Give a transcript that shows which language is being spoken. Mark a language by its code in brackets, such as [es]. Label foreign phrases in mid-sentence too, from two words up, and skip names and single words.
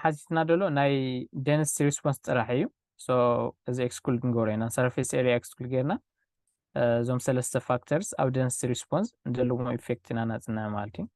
[ti] ሓሲስና ደሎ ናይ [en] density response [ti] ጥራሕ እዩ so እዚ exclude ንገርና [en] surface area [ti] exclude ገርና እዞም ሰለስተ factors ኣብ [en] density response [ti] ዘለዎም effect ኢና ናጽና ማለት